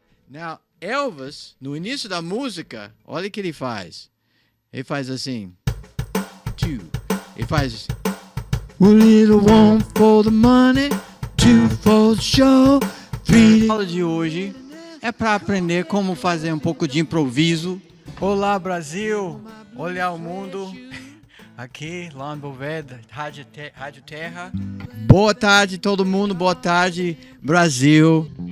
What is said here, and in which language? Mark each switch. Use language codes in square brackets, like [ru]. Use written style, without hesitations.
[pt] Now, Elvis, no início da música, olha o que ele faz. Ele faz assim. Two. Ele faz. [en] A little one for the money, two for the show, three. [pt] A aula de hoje é para aprender como fazer um pouco de improviso. Olá, Brasil! Olhar o mundo. Aqui, lá no Boveda, Rádio Terra. Boa tarde, todo mundo. Boa tarde, Brasil.